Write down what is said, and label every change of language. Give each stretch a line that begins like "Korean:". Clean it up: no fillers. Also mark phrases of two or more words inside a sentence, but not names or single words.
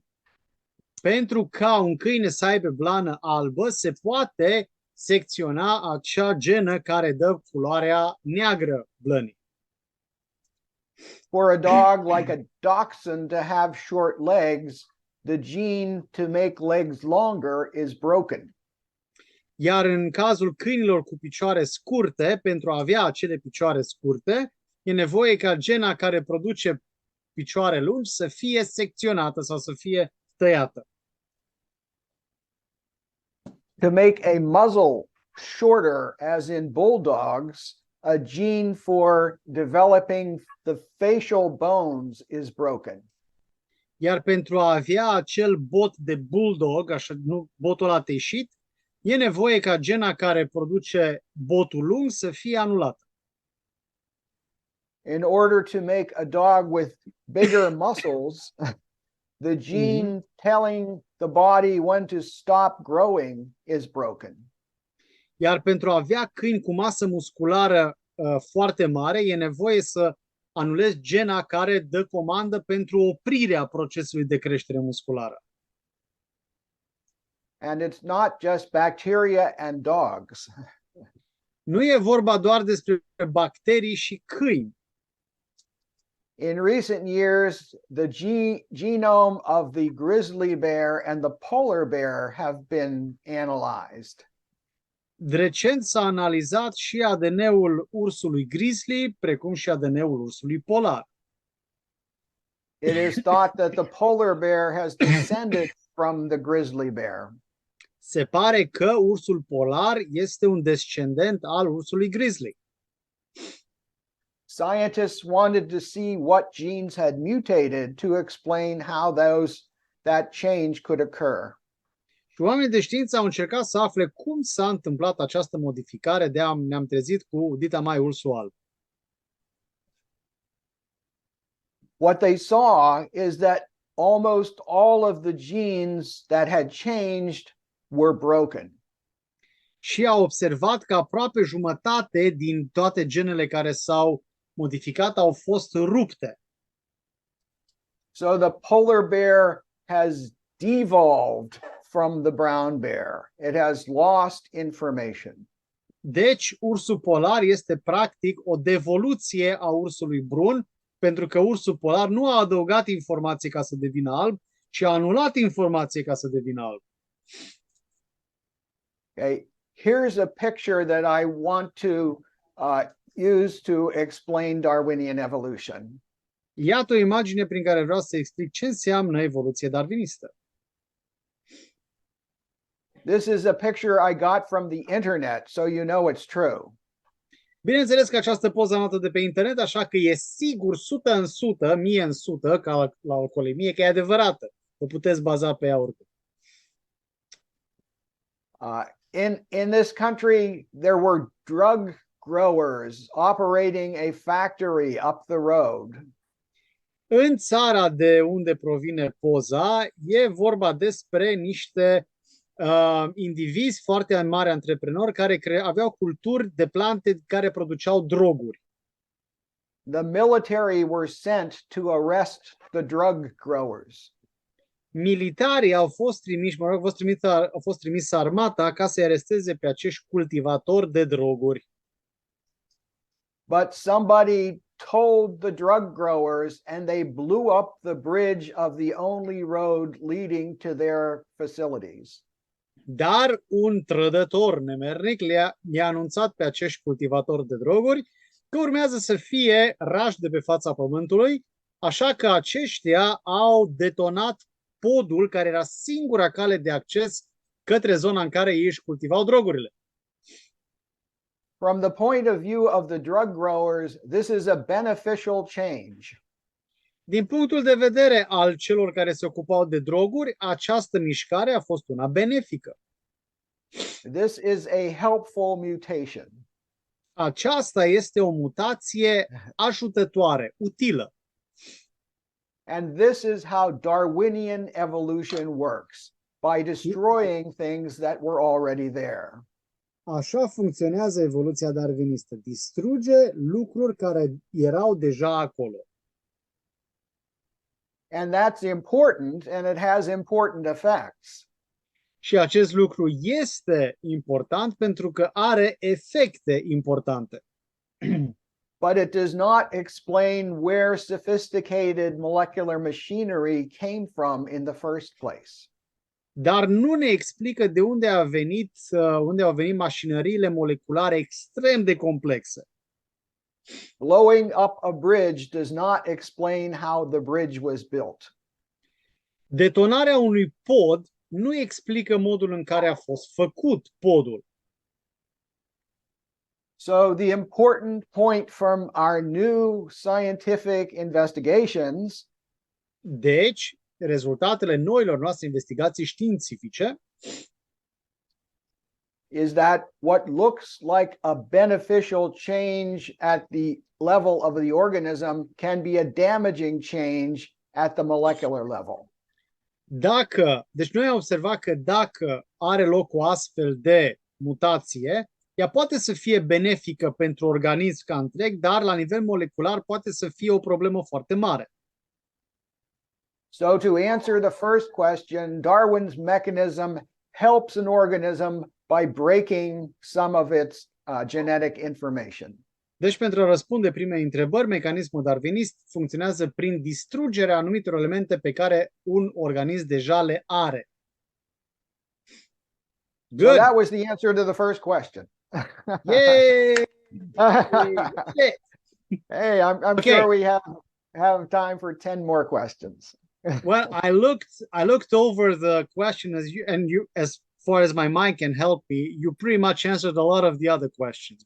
Romanian: Pentru ca un câine să aibă blană albă, se poate secționa acea genă care dă culoarea neagră blănii.
English: For a dog like a dachshund to have short legs, the gene to make legs longer is broken.
Romanian: Iar în cazul câinilor cu picioare scurte, pentru a avea acele picioare scurte, e nevoie ca gena care produce picioare lungi să fie secționată sau să fie tăiată.
English: To make a muzzle shorter, as in bulldogs, a gene for developing the facial bones is broken.
Romanian: Iar pentru a avea acel bot de bulldog, așa, nu botul ăla teșit, e nevoie ca gena care produce botul lung să fie anulată.
English: In order to make a dog with bigger muscles, the gene telling the body when to stop growing is broken.
Romanian: Iar pentru a avea câini cu masă musculară foarte mare, e nevoie să anulezi gena care dă comandă pentru oprirea procesului de creștere musculară.
English: And it's not just bacteria and dogs.
Romanian: Nu e vorba doar despre bacterii și câini.
English: In recent years, the genome of the grizzly bear and the polar bear have been analyzed.
Romanian: Recent s-a analizat și ADN-ul ursului grizzly, precum și ADN-ul ursului polar.
English: It is thought that the polar bear has descended from the grizzly bear.
Romanian: Se pare că ursul polar este un descendent al ursului grizzly.
English: Scientists wanted to see what genes had mutated to explain how that change could occur.
Romanian: Și oamenii de știință au încercat să afle cum s-a întâmplat această modificare ne-am trezit cu dita mai ursul alb.
English: What they saw is that almost all of the genes that had changed were broken.
Romanian: Și au observat că aproape jumătate din toate genele care s-au modificat au fost rupte.
English: So the polar bear has devolved from the brown bear. It has lost information.
Romanian: Deci, ursul polar este practic o devoluție a ursului brun, pentru că ursul polar nu a adăugat informații ca să devină alb, ci a anulat informații ca să devină alb.
English: Okay, here's a picture that I want to use to explain Darwinian evolution.
Romanian: Iată o imagine prin care vreau să explic ce înseamnă evoluție darwinistă.
English: This is a picture I got from the internet, so you know it's true.
Romanian: Bineînțeles că această poză am luat-o de pe internet, așa că e sigur 100 în 100, 1000 în 100, ca la alcoolemie, că e adevărată. O puteți baza pe ea oricum.
English: In this country, there were drug growers operating a factory up the road.
Romanian: În țara de unde provine poza, e vorba despre niște indivizi foarte mari antreprenori care aveau culturi de plante care produceau droguri.
English: The military were sent to arrest the drug growers.
Romanian: Militarii au fost trimiși, au fost trimis armata ca să-i aresteze pe acești cultivatori de droguri.
English: But somebody told the drug growers and they blew up the bridge of the only road leading to their facilities.
Romanian: Dar un trădător nemernic i-a anunțat pe acești cultivatori de droguri că urmează să fie rași de pe fața pământului, așa că aceștia au detonat podul care era singura cale de acces către zona în care ei își cultivau drogurile.
English: From the point of view of the drug growers, this is a beneficial change.
Romanian: Din punctul de vedere al celor care se ocupau de droguri, această mișcare a fost una benefică.
English: This is a helpful mutation.
Romanian: Aceasta este o mutație ajutătoare, utilă.
English: And this is how Darwinian evolution works, by destroying things that were already there.
Romanian: Așa funcționează evoluția darwinistă. Distruge lucruri care erau deja acolo.
English: And that's important, and it has important effects.
Romanian: Și acest lucru este important pentru că are efecte importante.
English: But it does not explain where sophisticated molecular machinery came from in the first place.
Romanian: Dar nu ne explică de unde au venit mașinăriile moleculare extrem de complexe.
English: Blowing up a bridge does not explain how the bridge was built.
Romanian: Detonarea unui pod nu explică modul în care a fost făcut podul.
English: So the important point from our new scientific investigations
Romanian: Deci, rezultatele noilor noastre investigații științifice
English: is that what looks like a beneficial change at the level of the organism can be a damaging change at the molecular level.
Romanian: Deci noi am observat că dacă are loc o astfel de mutație, ea poate să fie benefică pentru organism ca întreg, dar la nivel molecular poate să fie o problemă foarte mare.
English: So to answer the first question, Darwin's mechanism helps an organism by breaking some of its genetic information.
Romanian: Deci, pentru a răspunde primei întrebări, mecanismul darwinist funcționează prin distrugerea anumitor elemente pe care un organism deja le are.
English: Good. So that was the answer to the first question. Yay! Hey, I'm Okay. sure we have time for 10 more questions. Well, I looked over the question as far as my mind can help me, you pretty much answered a lot of the other questions.